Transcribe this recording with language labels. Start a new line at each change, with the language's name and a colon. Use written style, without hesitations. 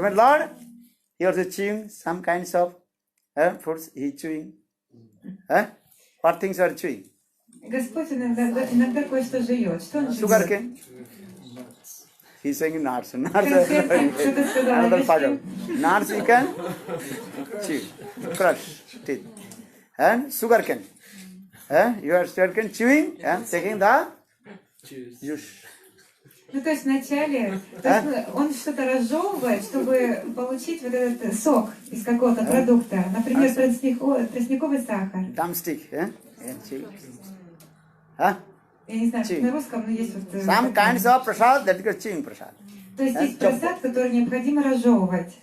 English: I mean, Lord, he also chewing some kinds of fruits. He chewing. What things are chewing?
Russian: Господь иногда кое-что жует. Что он
English: Sugar
Russian: жует?
English: cane. He's saying nuts. Nuts
Russian: Конфетки, что-то сказала.
English: another part of nuts you can chew, crush teeth, and sugar cane. You are sugar cane chewing and taking the juice.
Russian: Ну, то есть вначале то есть он что-то разжевывает, чтобы получить вот этот сок из какого-то продукта. Например, тростниковый сахар.
English: Drumstick, and chew.
Russian: Я не знаю, что на русском, но есть вот...
English: Some kinds of prasad that is chewing prasad.
Russian: То есть есть просад, который необходимо разжевывать.